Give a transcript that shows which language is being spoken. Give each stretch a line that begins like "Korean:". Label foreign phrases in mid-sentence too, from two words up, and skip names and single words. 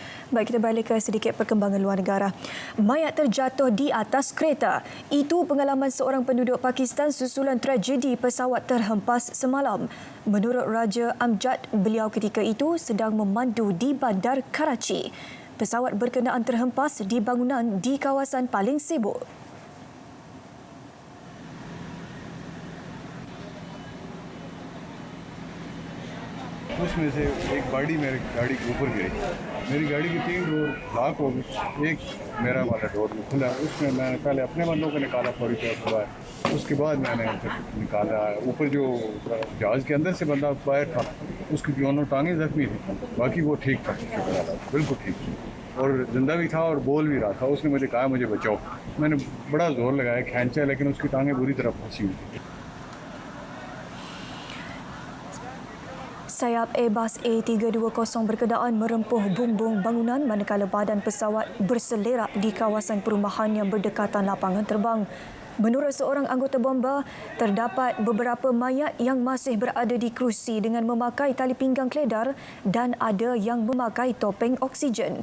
Malay: Baik, kita balik ke sedikit perkembangan luar negara. Mayat terjatuh di atas kereta. Itu pengalaman seorang penduduk Pakistan susulan tragedi pesawat terhempas semalam. Menurut Raja Amjad, beliau ketika itu sedang memandu di bandar Karachi. Pesawat berkenaan terhempas di bangunan di kawasan paling sibuk.
Urdu: اس میں سے ایک گاڑی میری گاڑی کے اوپر گری. میری گاڑی کی 3 ڈور لاک ہو گئی، ایک میرا والا ڈور کھلا. اس میں میں نے پہلے اپنے بندوں کو نکالا فوری طور پر باہر، اس کے بعد میں نے نکالا. اوپر جو جہاز کے اندر سے بندہ باہر تھا، اس کی دونوں ٹانگیں زخمی تھی، باقی وہ ٹھیک تھا، بالکل ٹھیک تھی اور زندہ بھی تھا اور بول بھی رہا تھا. اس نے مجھے کہا مجھے بچاؤ. میں نے بڑا زور لگایا، کھینچا، لیکن اس کی ٹانگیں بری طرح پھنسی ہوئی تھی.
Malay: Sayap Airbus A320 berkenaan merempuh bumbung bangunan manakala badan pesawat berselerak di kawasan perumahan yang berdekatan lapangan terbang. Menurut seorang anggota bomba, terdapat beberapa mayat yang masih berada di kerusi dengan memakai tali pinggang keledar dan ada yang memakai topeng oksigen.